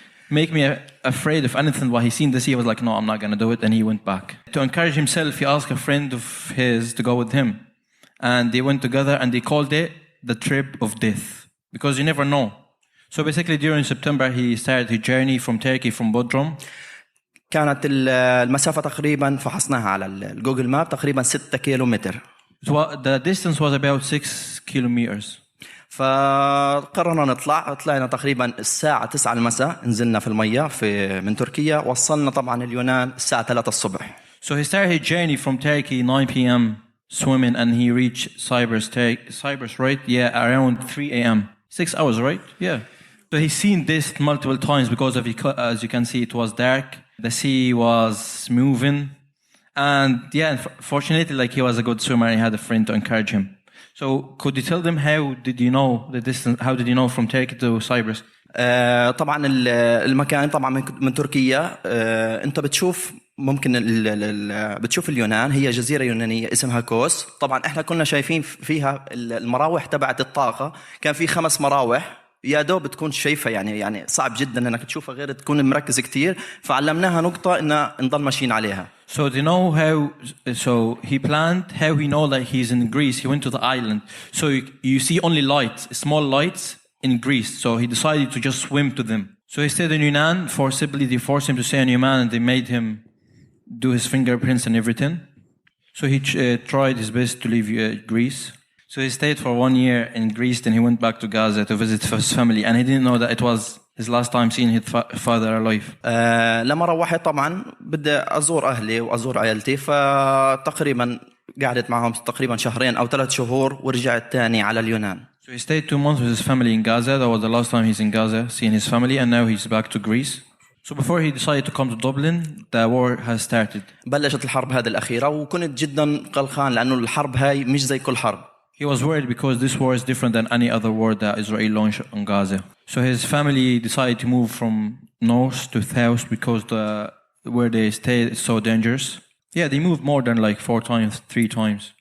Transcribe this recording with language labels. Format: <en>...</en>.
<en>make me afraid of anything. While he seen the sea, he was like, no, I'm not going to do it. And he went back. To encourage himself, he asked a friend of his to go with him. And they went together and they called it the trip of death. Because you never know. So basically during September, he started his journey from Turkey, from Bodrum.</en> <ar>كانت المسافة تقريبا فحصناها على الجوجل ماب تقريبا 6 كيلومتر.</ar> <en>The distance was about 6 kilometers.</en> <ar>فقررنا طلعنا تقريبا الساعة 9 المساء، نزلنا في المياه من تركيا، وصلنا طبعا اليونان الساعة 3 الصبح.</ar> <en>So he started his journey from Turkey 9 p.m. swimming and he reached Cyprus, right? Yeah, around 3 a.m. 6 hours, right? Yeah. So he's seen this multiple times because of, as you can see, it was dark. The sea was moving. And yeah, fortunately, like he was a good swimmer and he had a friend to encourage him. So could you tell them how did you know the distance? How did you know from Turkey to Cyprus?</en> <ar>طبعا المكان طبعا من تركيا. انت بتشوف ممكن بتشوف اليونان هي جزيرة يونانية اسمها كوس. طبعا احنا كنا شايفين فيها المراوح تبعت الطاقة، كان في 5 مراوح يا دوب تكون شايفة، يعني صعب جدا انك تشوفها غير تكون مركز كتير، فعلمناها نقطة ان نضل ماشيين عليها.</ar> <en>So do you know how? So he planned how he know that he's in Greece. He went to the island. So you see only lights, small lights in Greece. So he decided to just swim to them. So he stayed in Yunan. Forcibly, they forced him to stay in Yunan, and they made him do his fingerprints and everything. So he tried his best to leave Greece. So he stayed for 1 year in Greece. Then he went back to Gaza to visit his family, and he didn't know that it was his last time seeing his father alive.</en> <ar>لما روحت طبعا بدي أزور أهلي وأزور عائلتي، فتقريبا قعدت معهم تقريبا 2 أو 3 شهور ورجعت تاني على اليونان.</ar> <en>So he stayed 2 months with his family in Gaza. That was the last time he's in Gaza, seeing his family, and now he's back to Greece. So before he decided to come to Dublin, the war has started.</en> <ar>بلشت الحرب هذه الأخيرة وكنت جدا قلقان لأنه الحرب هاي مش زي كل حرب.</ar> <en>He was worried because this war is different than any other war that Israel launched on Gaza. So his family decided to move from north to south because where they stayed is so dangerous. Yeah, they moved more than like 4 times, 3 times.</en>